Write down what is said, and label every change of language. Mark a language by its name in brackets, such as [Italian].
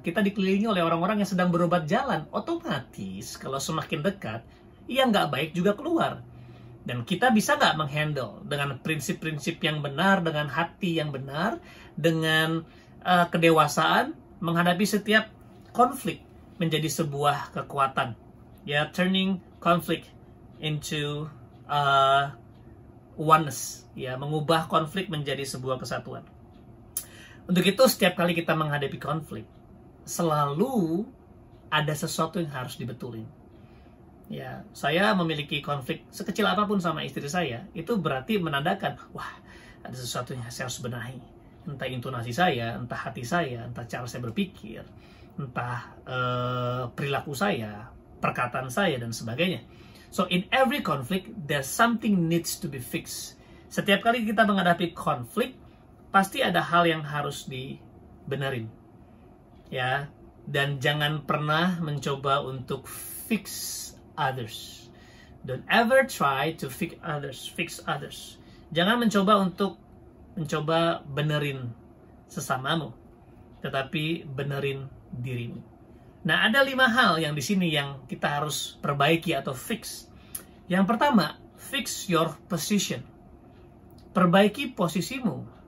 [Indonesian] Kita dikelilingi oleh orang-orang yang sedang berobat jalan. Otomatis, kalau semakin dekat, yang nggak baik juga keluar. Dan kita bisa nggak menghandle dengan prinsip-prinsip yang benar, dengan hati yang benar, dengan kedewasaan, menghadapi setiap konflik menjadi sebuah kekuatan. [English] Ya, turning conflict into oneness. [Indonesian] Ya, mengubah konflik menjadi sebuah kesatuan. Untuk itu, setiap kali kita menghadapi konflik, selalu ada sesuatu yang harus dibetulin. Ya, saya memiliki konflik sekecil apapun sama istri saya, itu berarti menandakan, wah, ada sesuatu yang saya harus benahi. Entah intonasi saya, entah hati saya, entah cara saya berpikir, entah perilaku saya, perkataan saya, dan sebagainya. [English] So, in every conflict, there's something needs to be fixed. [Indonesian] Setiap kali kita menghadapi konflik, pasti ada hal yang harus dibenerin. Ya, dan jangan pernah mencoba untuk [English] fix others. Don't ever try to fix others. [Indonesian] Jangan mencoba untuk benerin sesamamu, tetapi benerin dirimu. Nah, ada 5 hal yang di sini yang kita harus perbaiki atau fix. Yang pertama, [English] fix your position. [Indonesian] Perbaiki posisimu.